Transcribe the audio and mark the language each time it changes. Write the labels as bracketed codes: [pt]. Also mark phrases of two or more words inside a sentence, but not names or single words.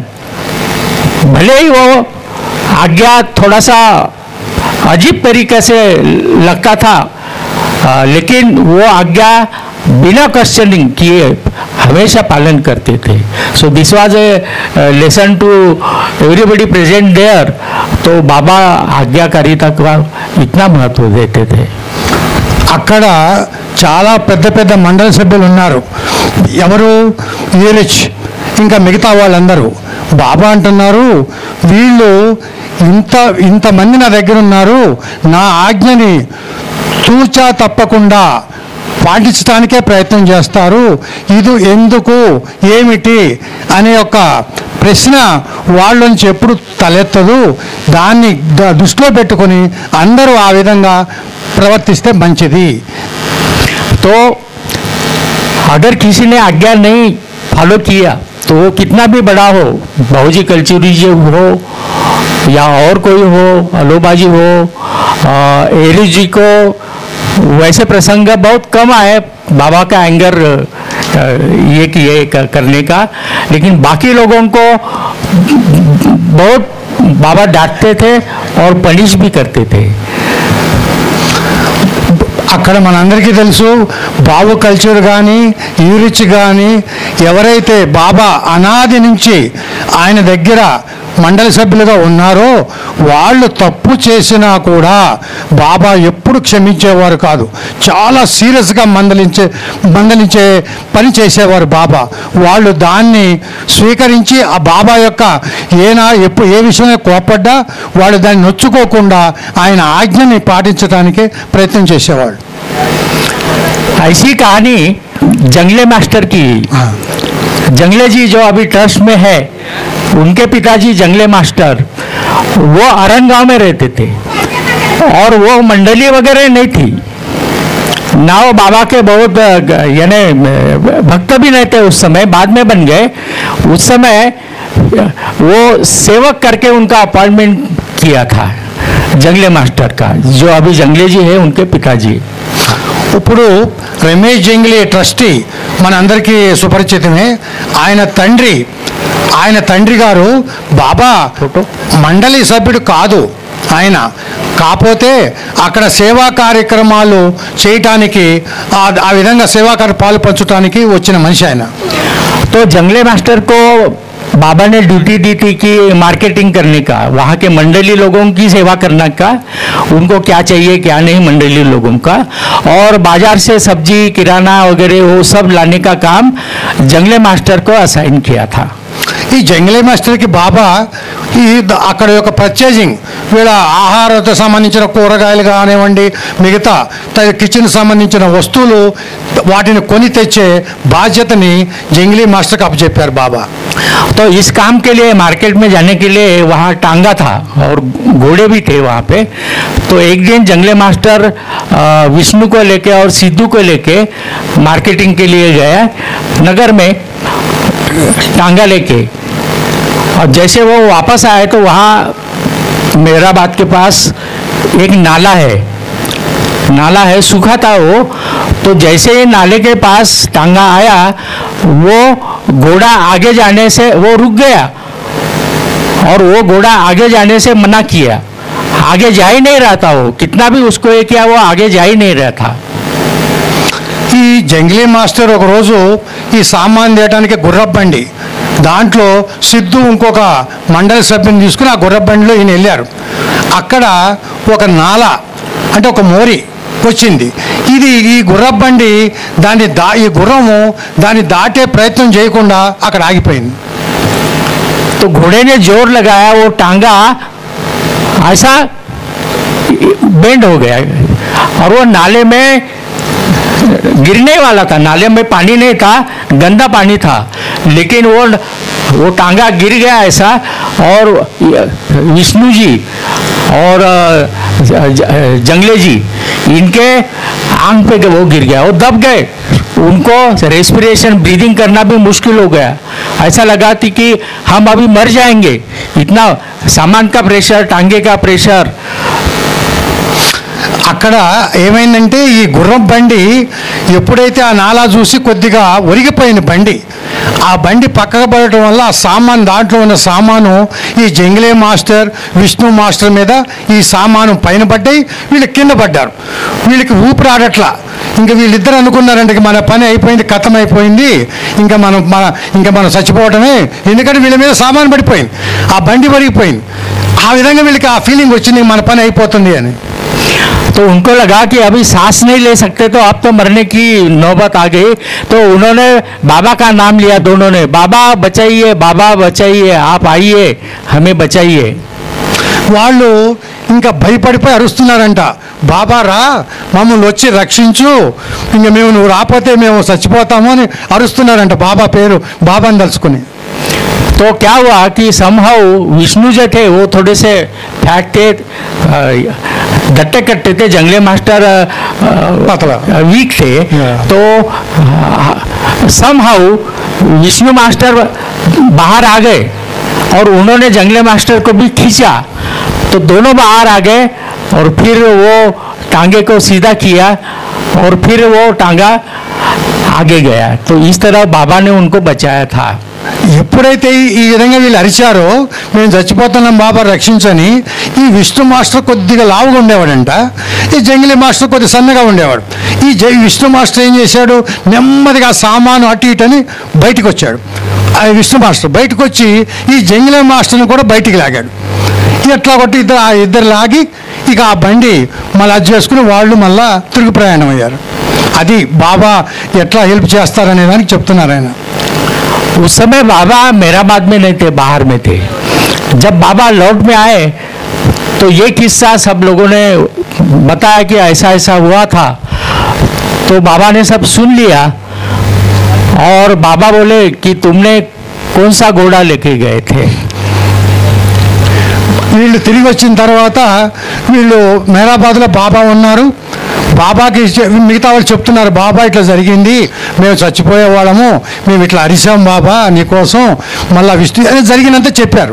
[hi] भले ही वो आज्ञा थोड़ा सा अजीब तरीके से लगता था, लेकिन वो आज्ञा बिना क्वेश्चनिंग किए हमेशा पालन करते थे। [en] so this was a lesson to everybody present there. [hi] तो बाबा आज्ञाकारिता का इतना महत्व देते थे। [te] అక్కడ చాలా పెద్ద పెద్ద మండల సభ్యులు ఉన్నారు. ఎవరు? యూరిచ్ ఇంకా మిగతా వాళ్ళందరూ. బాబా అంటున్నారు, వీళ్ళు ఇంతమంది నా దగ్గర ఉన్నారు, నా ఆజ్ఞని తూచా తప్పకుండా పాటించడానికే ప్రయత్నం చేస్తారు. ఇది ఎందుకు, ఏమిటి అనే ఒక ప్రశ్న వాళ్ళ నుంచి ఎప్పుడు తలెత్తదు. దాన్ని దృష్టిలో పెట్టుకొని అందరూ ఆ విధంగా ప్రవర్తిస్తే మంచిది। [hi] तो अगर किसी ने आज्ञा नहीं फॉलो किया तो वो कितना भी बड़ा हो, बाबूजी कल्चुरी जी हो या और कोई हो, आलोबा जी हो, एरू जी को, वैसे प्रसंग बहुत कम आए बाबा का एंगर ये किए करने का, लेकिन बाकी लोगों को बहुत बाबा डांटते थे और पनिश भी करते थे। [te] అక్కడ మనందరికీ తెలుసు, బాబు కల్చర్ కానీ యూరిచ్ కానీ ఎవరైతే బాబా అనాది నుంచి ఆయన దగ్గర మండలి సభ్యులుగా ఉన్నారో వాళ్ళు తప్పు చేసినా కూడా బాబా ఎప్పుడు క్షమించేవారు కాదు. చాలా సీరియస్గా మందలించే పని చేసేవారు బాబా. వాళ్ళు దాన్ని స్వీకరించి ఆ బాబా యొక్క ఏ విషయమే కోపడ్డా వాళ్ళు దాన్ని నొచ్చుకోకుండా ఆయన ఆజ్ఞని పాటించడానికి ప్రయత్నం చేసేవాళ్ళు. [hi] ऐसी कहानी जंगले मास्टर की। जंगले जी जो अभी ट्रस्ट में है, उनके पिताजी जंगले मास्टर वो अरन गांव में रहते थे और वो मंडली वगैरह नहीं थी ना, वो बाबा के बहुत यानी भक्त भी नहीं थे उस समय, बाद में बन गए। उस समय वो सेवक करके उनका अपॉइंटमेंट किया था जंगले मास्टर का, जो अभी जंगले जी है उनके पिताजी। [te] ఇప్పుడు రమేష్ జంగ్లీ ట్రస్టీ మన అందరికీ సుపరిచితమే. ఆయన తండ్రి గారు బాబా మండలి సభ్యుడు కాదు ఆయన, కాకపోతే అక్కడ సేవా కార్యక్రమాలు చేయటానికి ఆ విధంగా సేవా పాలు పంచడానికి వచ్చిన మనిషి ఆయన. [hi] तो जंगले मास्टर को बाबा ने ड्यूटी दी थी कि मार्केटिंग करने का, वहाँ के मंडली लोगों की सेवा करने का, उनको क्या चाहिए क्या नहीं मंडली लोगों का, और बाजार से सब्जी किराना वगैरह वो सब लाने का काम जंगले मास्टर को असाइन किया था। [te] ఈ జంగలే మాస్టర్కి బాబా అక్కడ యొక్క పర్చేజింగ్, వీళ్ళ ఆహారంతో సంబంధించిన కూరగాయలు కానివ్వండి, మిగతా కిచెన్ సంబంధించిన వస్తువులు వాటిని కొని తెచ్చే బాధ్యతని జంగలీ మాస్టర్కి అప్పచెప్పారు బాబా. [hi] तो इस काम के लिए मार्केट में जाने के लिए वहाँ टांगा था और घोड़े भी थे वहाँ पे। तो एक दिन जंगले मास्टर विष्णु को लेके और सिद्धू को लेके मार्केटिंग के लिए गया नगर में टांगा लेके, और जैसे वो वापस आए तो वहाँ मेहराबाद के पास एक नाला है, सूखा था वो। तो जैसे ही नाले के पास टांगा आया, वो घोड़ा आगे जाने से वो रुक गया और वो घोड़ा आगे जाने से मना किया, आगे जा ही नहीं रहा था। वो कितना भी उसको ये किया, वो आगे जा ही नहीं रहा था। [te] ఈ జంగ్లీ మాస్టర్ ఒక రోజు ఈ సామాన్ తేయడానికి గుర్రపు బండి, దాంట్లో సిద్ధు ఇంకొక మండలి సభ్యుని తీసుకుని ఆ గుర్రపు బండిలో ఈయన వెళ్ళారు. అక్కడ ఒక నాల అంటే ఒక మోరి వచ్చింది. ఈ గుర్రపు బండి ఈ గుర్రము దాన్ని దాటే ప్రయత్నం చేయకుండా అక్కడ ఆగిపోయింది. [hi] तो घोड़े ने जोर लगाया, वो टांगा ऐसा बेंड हो गया और वो नाले में गिरने वाला था। नाले में पानी नहीं था, गंदा पानी था, लेकिन वो टांगा गिर गया ऐसा। और विष्णु जी और जंगले जी, इनके आंख पे वो गिर गया, वो दब गए, उनको [en] respiration breathing [hi] करना भी मुश्किल हो गया। ऐसा लगा थी कि हम अभी मर जाएंगे, इतना सामान का प्रेशर, टांगे का प्रेशर। [te] అక్కడ ఏమైందంటే ఈ గుర్రం బండి ఎప్పుడైతే ఆ నాలా చూసి కొద్దిగా ఒరిగిపోయింది బండి, ఆ బండి పక్కకు పడటం వల్ల ఆ సామాను, దాంట్లో ఉన్న సామాను ఈ జంగిలే మాస్టర్, విష్ణు మాస్టర్ మీద ఈ సామాను పైన పడ్డాయి, వీళ్ళు కింద పడ్డారు. వీళ్ళకి ఊపిరి ఆడట్లా. ఇంకా వీళ్ళిద్దరు అనుకున్నారంటే మన పని అయిపోయింది, కథం అయిపోయింది, ఇంకా మనం చచ్చిపోవటమే, ఎందుకంటే వీళ్ళ మీద సామాను పడిపోయింది, ఆ బండి ఒరిగిపోయింది. ఆ విధంగా వీళ్ళకి ఆ ఫీలింగ్ వచ్చింది మన పని అయిపోతుంది అని. [hi] तो उनको लगा कि अभी सांस नहीं ले सकते, तो अब तो मरने की नौबत आ गई। तो उन्होंने बाबा का नाम लिया दोनों ने, बाबा बचाइए, बाबा बचाइए, आप आइए हमें बचाइए। [te] వాళ్ళు ఇంకా భయపడిపోయి అరుస్తున్నారంట, బాబా రా మమ్మల్ని వచ్చి రక్షించు, ఇంకా నువ్వు రాకపోతే మేము చచ్చిపోతాము అని అరుస్తున్నారంట బాబా పేరు, బాబాని తలుచుకుని. [hi] तो क्या हुआ कि समहाउ विष्णु जो थे वो थोड़े से फैट थे, डट्टे कट्टे थे, जंगले मास्टर वीक थे। तो समहाउ विष्णु मास्टर बाहर आ गए और उन्होंने जंगले मास्टर को भी खींचा, तो दोनों बाहर आ गए और फिर वो टांगे को सीधा किया और फिर वो टांगा आगे गया। तो इस तरह बाबा ने उनको बचाया था। [te] ఎప్పుడైతే ఈ విధంగా వీళ్ళు అరిచారో మేము చచ్చిపోతున్నాం బాబా రక్షించని, ఈ విష్ణు మాస్టర్ కొద్దిగా లావుగా ఉండేవాడంట, ఈ జంగిలీ మాస్టర్ కొద్దిగా సన్నగా ఉండేవాడు. ఈ విష్ణు మాస్టర్ ఏం చేశాడు, నెమ్మదిగా సామాను అటు ఇటు అని బయటికి వచ్చాడు. ఆ విష్ణు మాస్టర్ బయటకు వచ్చి ఈ జంగిలీ మాస్టర్ని కూడా బయటికి లాగాడు. ఎట్లా కొట్టి ఇద్దరు లాగి ఇక ఆ బండి మళ్ళీ అది చేసుకుని వాళ్ళు మళ్ళా తిరుగు ప్రయాణం అయ్యారు. అది బాబా ఎట్లా హెల్ప్ చేస్తారనే దానికి చెప్తున్నారు ఆయన. [hi] उस समय बाबा मेराबाद में नहीं थे, बाहर में थे। जब बाबा लौट में आए तो ये किस्सा सब लोगों ने बताया कि ऐसा ऐसा हुआ था। तो बाबा ने सब सुन लिया और बाबा बोले कि तुमने कौन सा घोड़ा लेके गए थे। [te] వీళ్ళు తిరిగి వచ్చిన తర్వాత వీళ్ళు మేరాబాద్లో బాబా ఉన్నారు, బాబాకి మిగతా వాళ్ళు చెప్తున్నారు, బాబా ఇట్లా జరిగింది, మేము చచ్చిపోయేవాళ్ళము, మేము ఇట్లా అరిసాం బాబా నీకోసం, మళ్ళీ విష్ణు అని జరిగినంత చెప్పారు.